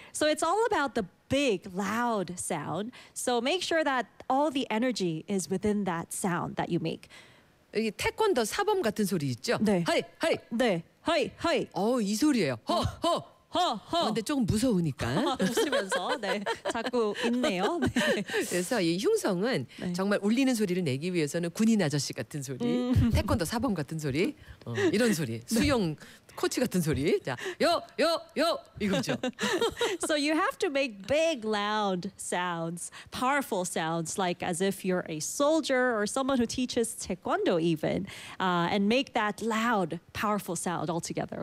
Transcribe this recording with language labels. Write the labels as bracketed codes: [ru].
[en] So it's all about the big, loud sound. So make sure that all the energy is within that sound that you make. [ko] 이게 태권도 사범 같은 소리 있죠? 네. 하이, 하이. 네. 하이, 하이. 이 소리예요. 허, 허. 허, 허. 어, 근데 조금 무서우니까 웃으면서 네 자꾸 있네요. 네. 그래서 이 흉성은 네. 정말 울리는 소리를 내기 위해서는 군인 아저씨 같은 소리, 태권도 사범 같은 소리, 어, 이런 소리, 수영 네. 코치 같은 소리, 자, 요, 요, 요 이거죠. [en] So you have to make big, loud sounds, powerful sounds, like as if you're a soldier or someone who teaches taekwondo even, and make that loud, powerful sound altogether.